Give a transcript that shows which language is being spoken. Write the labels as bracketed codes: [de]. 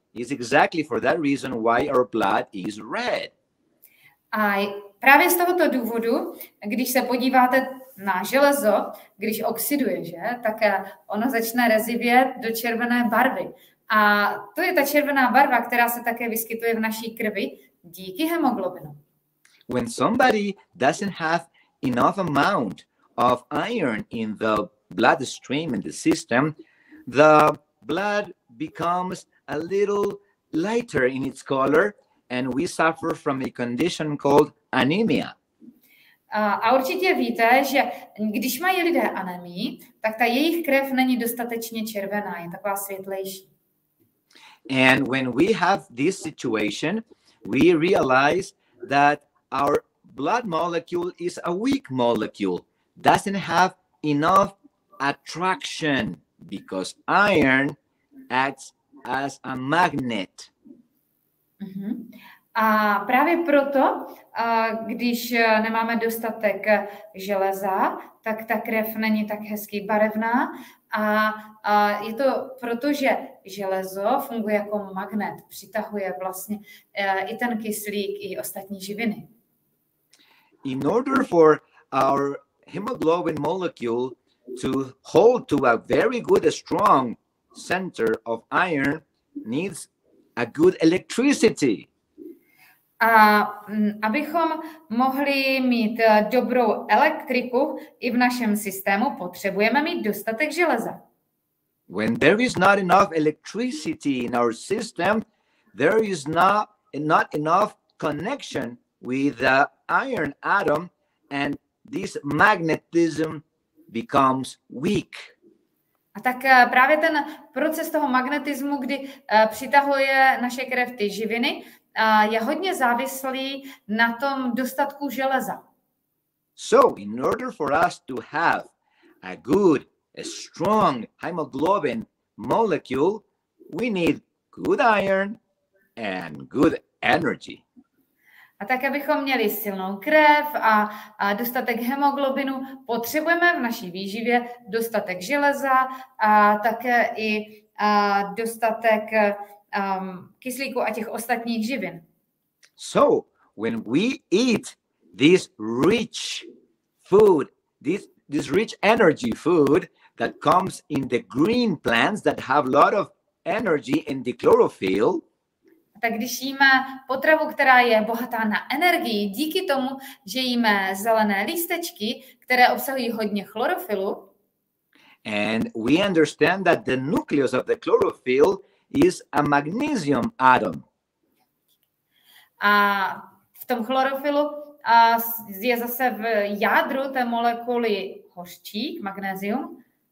[en] It's exactly for that reason why our blood is red. [cs] A právě z tohoto důvodu, když se podíváte na železo, když oxiduje, že, tak ono začne rezivět do červené barvy. A to je ta červená barva, která se také vyskytuje v naší krvi díky hemoglobinu. [en] When somebody doesn't have enough amount of iron in the bloodstream in the system, the blood becomes a little lighter in its color, and we suffer from a condition called anemia. [cs] A určitě víte, že když mají lidé anemii, tak ta jejich krev není dostatečně červená, je taková světlejší. [en] And when we have this situation, we realize that our blood molecule is a weak molecule, doesn't have enough attraction, because iron acts as a magnet. [cs] A právě proto, když nemáme dostatek železa, tak ta krev není tak hezky barevná a je to proto, že železo funguje jako magnet, přitahuje vlastně i ten kyslík, i ostatní živiny. [en] In order for our hemoglobin molecule to hold to a very good, strong center of iron, needs a good electricity. [cs] A abychom mohli mít dobrou elektriku i v našem systému, potřebujeme mít dostatek železa. [en] When there is not enough electricity in our system, there is not enough connection with the iron atom, and this magnetism becomes weak. [cs] A tak právě ten proces toho magnetismu, kdy přitahuje naše krev ty živiny, je hodně závislý na tom dostatku železa. [en] So, in order for us to have a good, a strong hemoglobin molecule, we need good iron and good energy. [cs] A tak, abychom měli silnou krev a dostatek hemoglobinu, potřebujeme v naší výživě dostatek železa a také i dostatek kyslíku a těch ostatních živin. [en] So, when we eat this rich food, this rich energy food that comes in the green plants that have a lot of energy in the chlorophyll, [cs] tak když jíme potravu, která je bohatá na energii, díky tomu, že jíme zelené lístečky, které obsahují hodně chlorofylu, [en] and we understand that the nucleus of the chlorophyll is a magnesium atom. [cs] A v tom chlorofylu je zase v jádru té molekuly hořčík, magnesium.